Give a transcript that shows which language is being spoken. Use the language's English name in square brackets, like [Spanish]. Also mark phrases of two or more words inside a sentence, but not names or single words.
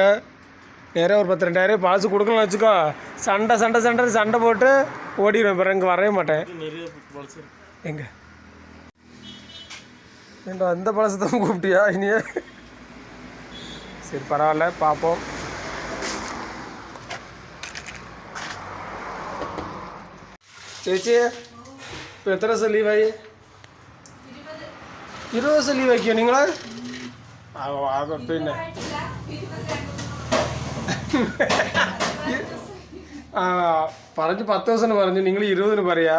[Tamil] நிறைய ஒரு 10-2000 பழசு கொடுக்கணும்னு வச்சுக்கோ. சண்டை போட்டு ஓடிடுவேன். பிறகு இங்கே வரவே மாட்டேன். எங்கே ஏண்டா அந்த பழசை தான் கூப்பிட்டியா இனியே? சரி, பரவாயில்ல, பார்ப்போம். [Malayalam] ചേച്ചി ഇപ്പോൾ എത്ര ദിവസം ലീവായി? 20 ദിവസം ലീവ് ആക്കിയോ നിങ്ങൾ? പിന്നെ പറഞ്ഞ് 10 ദിവസം പറഞ്ഞു, നിങ്ങൾ 20 പറയാ.